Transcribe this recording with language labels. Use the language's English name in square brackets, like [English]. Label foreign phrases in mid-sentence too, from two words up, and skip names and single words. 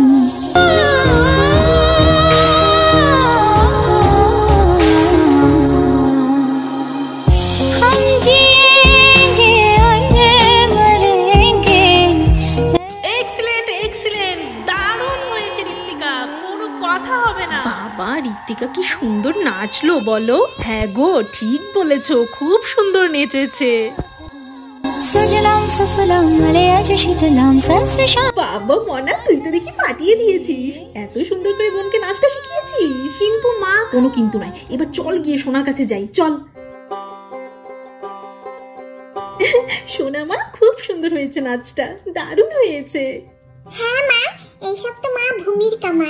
[Hindi] हम जिएंगे और मरेंगे। [English] excellent excellent, [Bangla] দারুণ হয়েছে ঋত্বিকা, কোনো কথা হবে না। বাবা ঋত্বিকা কি সুন্দর নাচলো বলো। হ্যাঁ গো, ঠিক বলেছো, খুব সুন্দর নেচেছে। [Sanskrit] सुजलां सुफलां मलयज शीतलां सहस्र श्यामलां। [Bangla] বাবা মনা, তুই তো দেখি ফাটিয়ে দিয়েছিস। এত সুন্দর করে বোনকে নাচটা শিখিয়েছিস। কিন্তু মা, কোনো কিন্তু নাই। এবার চল গিয়ে সোনার কাছে যাই, চল। সোনা মা, খুব সুন্দর হয়েছে নাচটা, দারুণ হয়েছে। হ্যাঁ মা, এইসব তো মা ভূমির কামাল।